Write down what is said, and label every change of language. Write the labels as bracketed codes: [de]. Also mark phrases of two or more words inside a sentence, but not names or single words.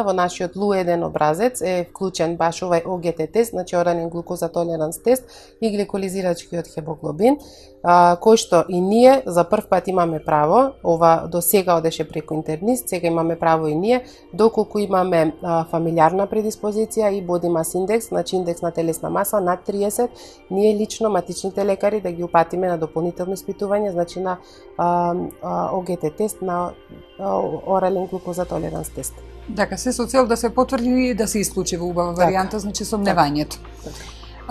[mk] Во нашиот LU1 образец е вклучен баш овај ОГТ тест, значи орален глукоза толеранс тест и гликолизирачкиот хемоглобин, кој што и ние за прв пат имаме право. Ова до сега одеше преку интернист, сега имаме право и ние, доколку имаме фамилиарна предиспозиција и [en] body mass index, [mk] значи индекс на телесна маса над 30, ние лично, матичните лекари, да ги упатиме на дополнително испитување, значи на ОГТ тест, на орален глукоза толеранс тест. Дека се со цел да се потврди и да се исклучи во убава варијанта, значи сомневањето.